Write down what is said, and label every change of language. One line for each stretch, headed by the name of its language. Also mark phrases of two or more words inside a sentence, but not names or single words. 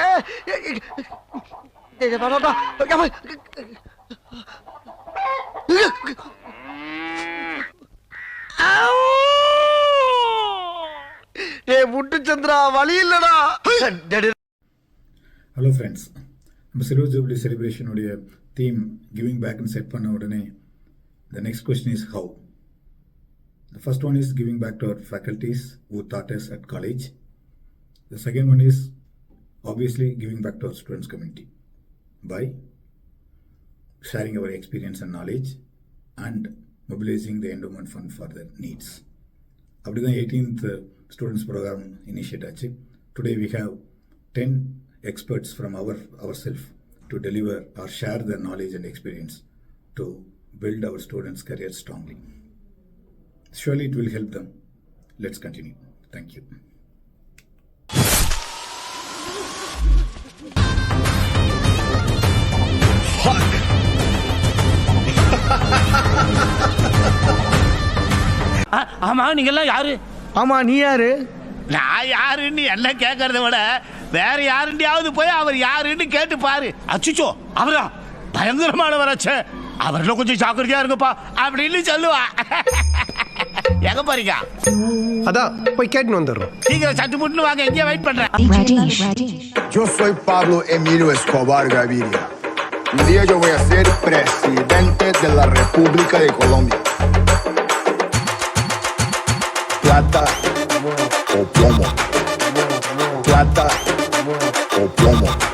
Tamil: முட்டு சந்திரா வழி இல்லடா.
English: Hello friends, நம்ம silver jubilee செலிப்ரேஷனுடைய theme giving backனு set
Tamil: பண்ண உடனே
English: the next question is how. The first one is giving back to our faculties who taught us at college. The second one is obviously giving back to our students community by sharing our experience and knowledge and mobilizing the endowment fund for their needs. அப்படிதான் 18th students program initiate ஆச்சு. Today we have 10 experts from ourselves to deliver or share their knowledge and experience to build our students' career strongly. Surely it will help them. Let's continue. Thank you.
Tamil: ஆமா நீங்க எல்லாம் யாரு? ஆமா நீ யாரு? நான் யாருன்னு எல்லாம் கேட்கறத விட வேற யாருண்டியாவது போய் அவர் யாருன்னு கேட்டு பாரு. அச்சுச்சோ அவரா பயங்கரமானவராச்சே, அவர்ல கொஞ்சம் ஜாக்கிரதையா இருங்கப்பா அப்படின்னு சொல்லுவா. எங்க போறீங்க? அதான் போய் கேட்டு வந்துடுறோம். சீக்கிரம் சட்டு முட்டு வாங்க, எங்கேயே வெயிட் பண்றேன்.
Spanish: Yo soy Pablo Emilio Escobar Gaviria. Un día yo voy a ser presidente de la República de Colombia. Plata o plomo. Plata o plomo.